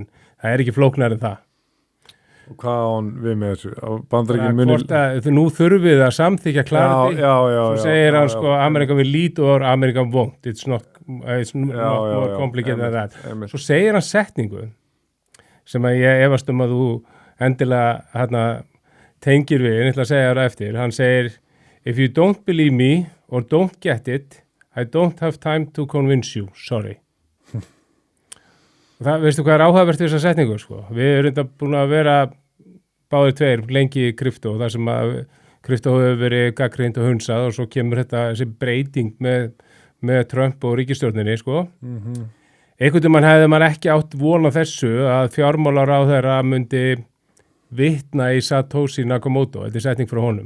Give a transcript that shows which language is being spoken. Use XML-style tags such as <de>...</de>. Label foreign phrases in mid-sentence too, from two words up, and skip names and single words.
<is>Það er ekki flóknar en það. Og hvað á hann við með þessu? Bandaríkjamenn mun... Nú þurfum við að samþykja Clarity. Já. Svo segir hann, sko,</is> <en>Ameríka will lead or Ameríka won't. It's not more complicated than that.</en> <is>Svo segir hann setningu sem að ég efast að þú endilega tengir við, ég ætla að segja það eftir, hann segir,</is> <en>if you don't believe me or don't get it, I don't have time to convince you, sorry.</en> <is>Það, veistu hvað er áhugavert við þessa setningu, sko? Við erum búin að vera báðir tveir lengi í krypto, þar sem að krypto hefur verið gagnrýnt og hunsað og svo kemur þessi breyting með Trump og ríkisstjórninni, sko. Einhvern veginn hefði maður ekki átt von á þessu að fjármálaráðherra myndi vitna í Satoshi Nakamoto, þetta er setning frá honum.</is>